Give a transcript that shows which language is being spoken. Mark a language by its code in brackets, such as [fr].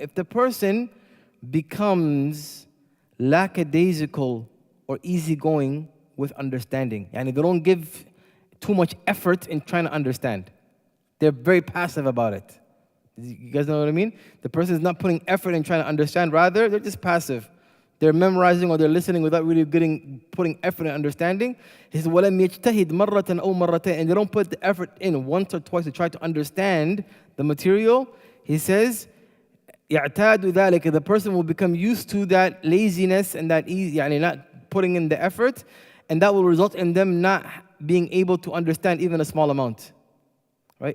[en] If the person becomes lackadaisical or easygoing with understanding, يعني they don't give too much effort in trying to understand. They're very passive about it. You guys know what I mean? The person is not putting effort in trying to understand. Rather, they're just passive. They're memorizing or they're listening without really putting effort in understanding. He says, [ar] وَلَمْ يَجْتَهِدْ مَرَّةً أَوْ مَرَّتَيْنِ. [en] And they don't put the effort in once or twice to try to understand the material. He says, [ar] يَعْتَادُ ذَلِكَ. [en] The person will become used to that laziness and that easy, يعني not putting in the effort. And that will result in them not being able to understand even a small amount. Right?